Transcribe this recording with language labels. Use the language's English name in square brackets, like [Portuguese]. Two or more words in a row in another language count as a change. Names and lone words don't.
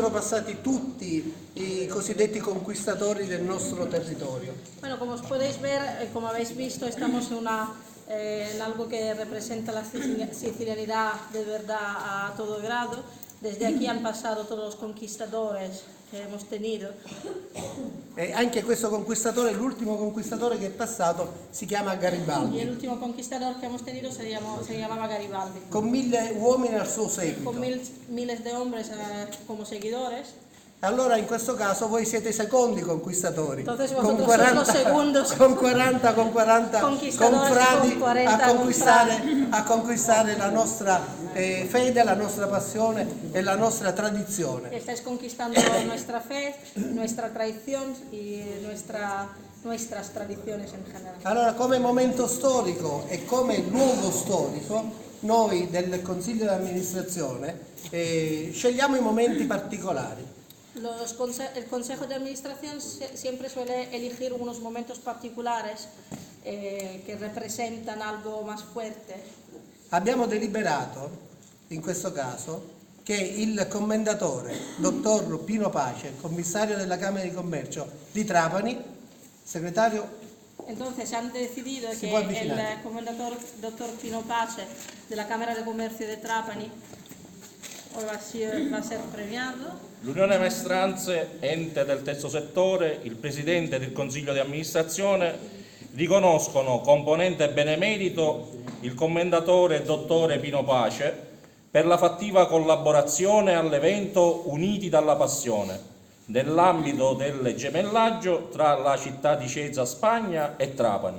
[Italian] passati tutti i cosiddetti conquistatori del nostro territorio. [Spanish] Bueno, como os podéis ver, como habéis visto, estamos en algo que representa la sicilianidad de verdad a todo grado. Desde aquí han pasado todos los conquistadores che hemos tenido. [Italian] E anche questo conquistatore, l'ultimo conquistatore che è passato, si chiama [Spanish] Y Garibaldi, el último conquistador que hemos tenido se llamaba Garibaldi. [Italian] con 1000 uomini al suo seguito. [Spanish] Con miles de hombres como seguidores. [Italian] Allora in questo caso voi siete i secondi conquistatori, [Spanish] Entonces con vosotros sois los segundos [Italian] con 40 [Spanish] conquistadores, [Italian] confrati con 40 a conquistare la nostra fede, la nostra passione e la nostra tradizione. [Spanish] Estáis conquistando nuestra fe, nuestra tradición y nuestras tradiciones en general. [Italian] Allora, come momento storico e come luogo storico, noi del Consiglio di amministrazione scegliamo i momenti particolari. [Spanish] El Consejo de Administración siempre suele elegir unos momentos particulares que representan algo más fuerte. [Italian] Abbiamo deliberato, in questo caso, che il commendatore, dottor Pino Pace, commissario della Camera di Commercio di Trapani, segretario. [Spanish] Entonces han decidido Si que [Italian] può avvicinare. [Spanish] el comendador doctor Pino Pace de la Cámara de Comercio de Trapani hoy va a ser premiado. [Italian] L'Unione Maestranze, ente del terzo settore, il Presidente del Consiglio di amministrazione riconoscono componente benemerito il commendatore dottore Pino Pace per la fattiva collaborazione all'evento Uniti dalla Passione nell'ambito del gemellaggio tra la città di Cesa, Spagna e Trapani.